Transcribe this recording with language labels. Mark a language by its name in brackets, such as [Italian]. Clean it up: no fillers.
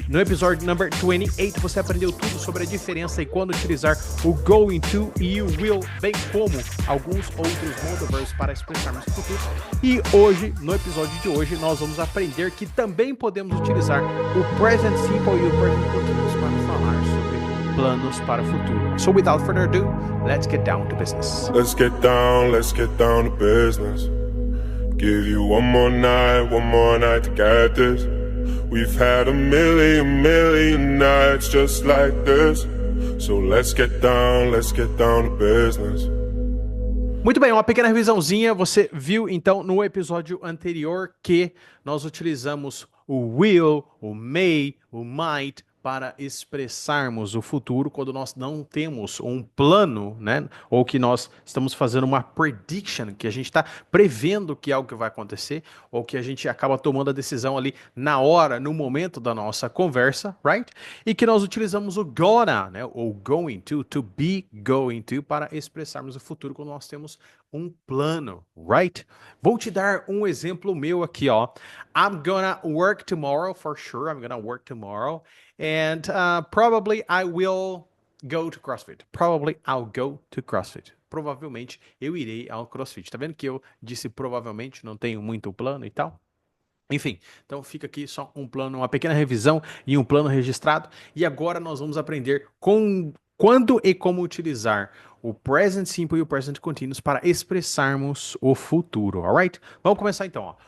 [Portuguese] No episódio number 28 você aprendeu tudo sobre a diferença e quando utilizar o going to e o will, bem como alguns outros modal verbs para expressarmos o futuro. E hoje, no episódio de hoje, nós vamos aprender que também podemos utilizar o present simple e o present continuous para falar sobre planos para o futuro. [English] So without further ado, let's get down to business. Let's get down to business. Give you one more night to get this. We've had a million nights just like this. So let's get down to business. [Portuguese] Muito bem, uma pequena revisãozinha. Você viu então no episódio anterior que nós utilizamos o will, o may, o might para expressarmos o futuro quando nós não temos um plano, né? Ou que nós estamos fazendo uma prediction, que a gente está prevendo que algo que vai acontecer, ou que a gente acaba tomando a decisão ali na hora, no momento da nossa conversa, right? E que nós utilizamos o gonna, né? Ou going to be going to, para expressarmos o futuro quando nós temos um plano, right? Vou te dar um exemplo meu aqui, ó. [English] I'm gonna work tomorrow, for sure. I'm gonna work tomorrow. And probably I will go to CrossFit. Probably I'll go to CrossFit. [Portuguese] Provavelmente eu irei ao CrossFit. Tá vendo que eu disse provavelmente, não tenho muito plano e tal? Enfim, então fica aqui só um plano, uma pequena revisão e um plano registrado. E agora nós vamos aprender quando e como utilizar o present simple e o present continuous para expressarmos o futuro, alright? Vamos começar então, ó.